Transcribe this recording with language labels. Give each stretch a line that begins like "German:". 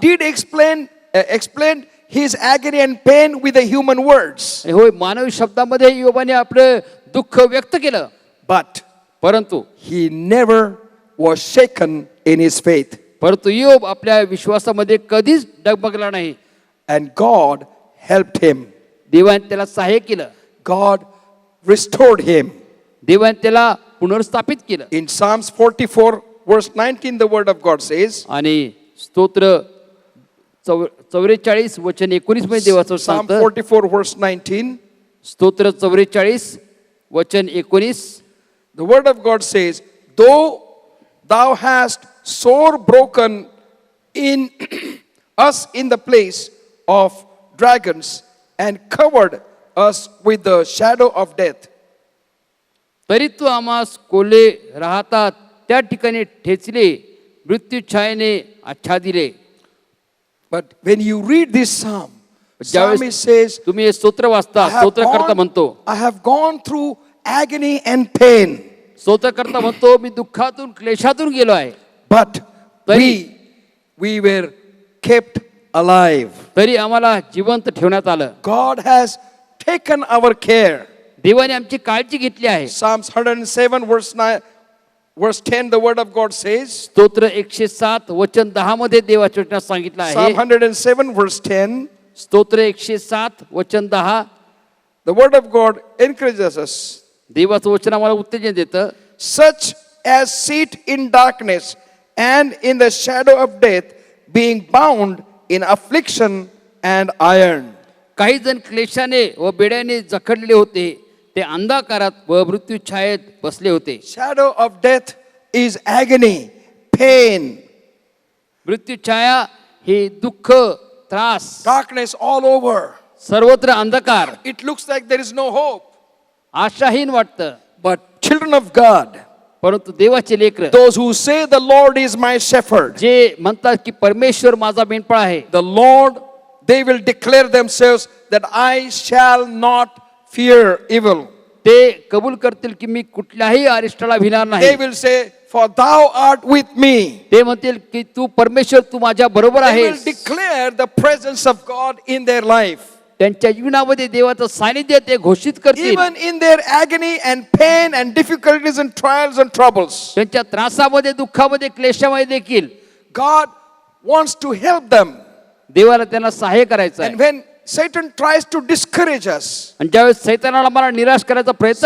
English: did explain his agony and pain with the human words.
Marathi: आणि होय, मानवी शब्दामध्ये योबाने आपलं दुःख व्यक्त केलं,
English: But
Marathi: परंतु
English: he never was shaken in his faith.
Marathi: योब आपल्या विश्वासामध्ये कधीच डगमगला नाही.
English: And God helped him.
Marathi: देवाने त्याला सहाय्य केलं,
English: God restored him.
Marathi: देवाने त्याला पुनर्स्थापित केलं.
English: In Psalms 44, verse 19, the word of God says,
Marathi: आणि स्तोत्र 44 वचन 19 मध्ये देवाचं
English: Psalm
Marathi: सांगतं,
English: 44, verse 19,
Marathi: स्तोत्र 44 वचन 19,
English: the word of God says, Though thou hast sore broken in us in the place of dragons and covered us with the shadow of death.
Marathi: तरी तू आम्हास कोल्हे राहतात त्या ठिकाणी ठेचले, मृत्यू छायेने आच्छादिले.
English: But when you read this psalm,
Marathi: ज्यावेळेस
English: psalmist says,
Marathi: तुम्ही हे स्तोत्र वाचता, स्तोत्रकर्ता म्हणतो,
English: I have gone through agony and pain,
Marathi: स्तोत्रकर्ता म्हणतो मी दुःखातून क्लेशातून गेलो आहे,
English: but
Marathi: तरी-
English: we were kept alive.
Marathi: तरी आम्हाला जिवंत ठेवण्यात आलं.
English: God has taken our care.
Marathi: देवाने आमची काळजी घेतली आहे.
English: Psalms 107 verse 9, verse 10, the word of God says,
Marathi: स्तोत्र 107 वचन 10 मध्ये देवाच्या वचनात सांगितलं
English: Psalm
Marathi: आहे.
English: 107 verse 10,
Marathi: स्तोत्र 107 वचन 10,
English: the word of God encourages us.
Marathi: देवाचं वचन आम्हाला उत्तेजन देतं.
English: Such as sit in darkness and in the shadow of death, being bound in affliction and iron.
Marathi: काही जण क्लेशाने व बेड्याने जखडलेले होते, ते अंधकारात व मृत्यू छायेत बसले होते.
English: Shadow of death is agony, pain,
Marathi: मृत्यू छाया हे दुःख, त्रास,
English: darkness all over.
Marathi: सर्वत्र अंधकार,
English: It looks like there is no hope.
Marathi: आशाहीन वाटतं.
English: But children of God,
Marathi: परंतु देवाचे लेकर
English: those who say the Lord is my shepherd,
Marathi: जे म्हणतात की परमेश्वर माझा मेंढपाळ आहे,
English: the Lord, they will declare themselves that I shall not fear evil.
Marathi: ते कबूल करतील की मी कुठल्याही अरिष्टाला भिणार
English: They
Marathi: नाही.
English: will say, for thou art with me.
Marathi: ते म्हणतील की तू परमेश्वर, तू माझ्या बरोबर
English: They will
Marathi: आहेस.
English: declare the presence of God in their life.
Marathi: त्यांच्या जीवनामध्ये देवाचं सानिध्य ते घोषित करतील.
English: Even in their agony and pain and difficulties and trials and troubles,
Marathi: त्यांच्या त्रासामध्ये, दुःखामध्ये, क्लेशामध्ये देखील
English: God wants to help them.
Marathi: देवाला त्यांना सहाय्य करायचं आहे.
English: And when Satan tries to discourage us,
Marathi: आणि ज्यावेळेस सैतानाला मला निराश करायचा प्रयत्न